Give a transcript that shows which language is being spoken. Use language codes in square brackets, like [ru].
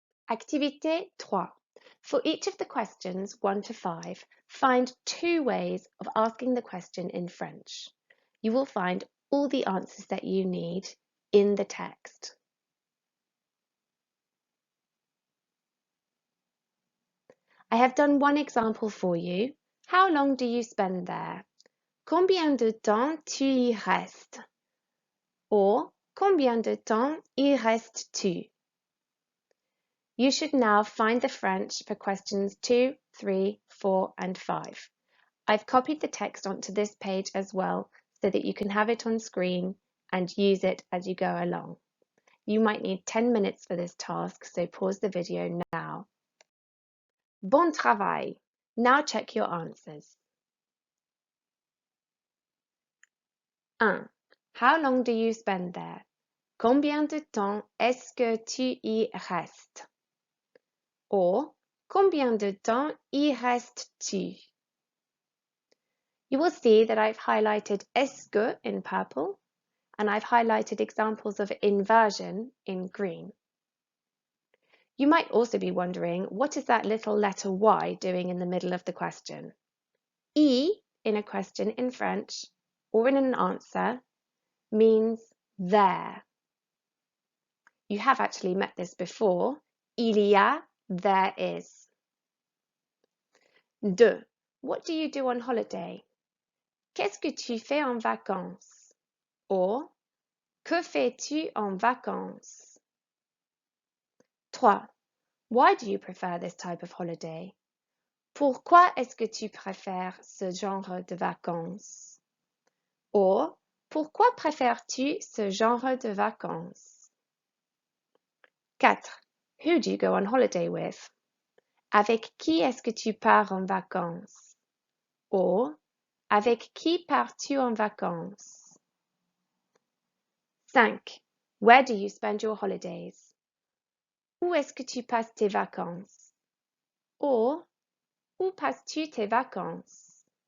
[en] Activité 3. For each of the questions 1 to 5, find 2 ways of asking the question in French. You will find all the answers that you need in the text. I have done one example for you. How long do you spend there? [fr] Combien de temps tu y restes? Or, combien de temps y restes-tu? [en] You should now find the French for questions 2, 3, 4 and 5. I've copied the text onto this page as well so that you can have it on screen and use it as you go along. You might need 10 minutes for this task, so pause the video now. [fr] Bon travail! [en] Now check your answers. 1. How long do you spend there? [fr] Combien de temps est-ce que tu y restes? Or, combien de temps y restes-tu? [en] You will see that I've highlighted est-ce que in purple and I've highlighted examples of inversion in green. You might also be wondering, what is that little letter Y doing in the middle of the question? I in a question in French or in an answer means there. You have actually met this before. [fr] Il y a, [en] there is. 2. What do you do on holiday? [fr] Qu'est-ce que tu fais en vacances? Or, que fais-tu en vacances? [en] 3. Why do you prefer this type of holiday? [fr] Pourquoi est-ce que tu préfères ce genre de vacances? Or, pourquoi préfères-tu ce genre de vacances? [en] 4. Who do you go on holiday with? [fr] Avec qui est-ce que tu pars en vacances? Or, avec qui pars-tu en vacances? [en] 5. Where do you spend your holidays? [fr] Où est-ce que tu passes tes vacances? Or, où passes-tu tes vacances?